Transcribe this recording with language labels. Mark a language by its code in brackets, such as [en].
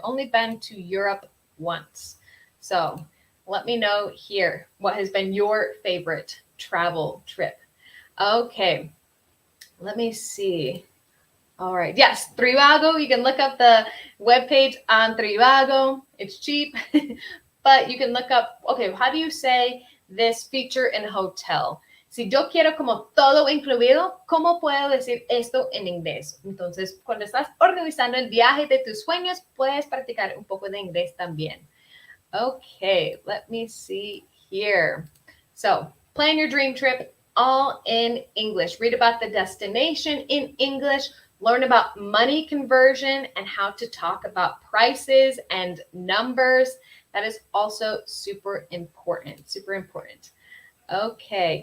[en] I've only been to Europe once. So let me know here what has been your favorite travel trip. Okay, let me see. All right, yes, Trivago. You can look up the webpage on Trivago. It's cheap, but you can look up, okay, how do you say this feature in hotel? [es] Si yo quiero como todo incluido, ¿cómo puedo decir esto en inglés? Entonces, cuando estás organizando el viaje de tus sueños, puedes practicar un poco de inglés también. [en] Okay, let me see here. So, plan your dream trip all in English. Read about the destination in English. Learn about money conversion and how to talk about prices and numbers. That is also super important, super important. Okay.